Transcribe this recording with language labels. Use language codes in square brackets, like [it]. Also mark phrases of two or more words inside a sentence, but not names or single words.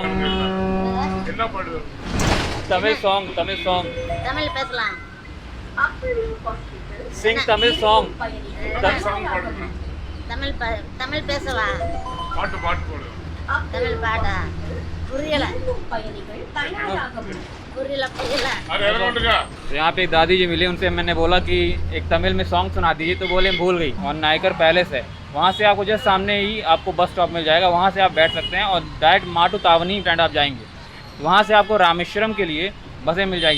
[ta] என்ன பாடுது? [en] Tamil song. [ta] தமிழ்ல பேசலாம். [en] Sing Tamil song. [ta] சாங் பாடுங்க. தமிழ் பேசலாம். பாட்டு பாடுங்க. தமிழ் பாட்டா? புரியல. [hi] अरे अरविंद तो यहाँ पे एक दादी जी मिली, उनसे मैंने बोला कि एक तमिल में सॉन्ग सुना दीजिए, तो बोले भूल गई। और नायकर पैलेस है, वहाँ से आपको जस्ट सामने ही आपको [en] bus stop [hi] मिल जाएगा, वहाँ से आप बैठ सकते हैं और डायरेक्ट माटू तावनी स्टैंड आप जाएंगे, वहाँ से आपको रामेश्वरम के लिए बसें मिल जाएगी।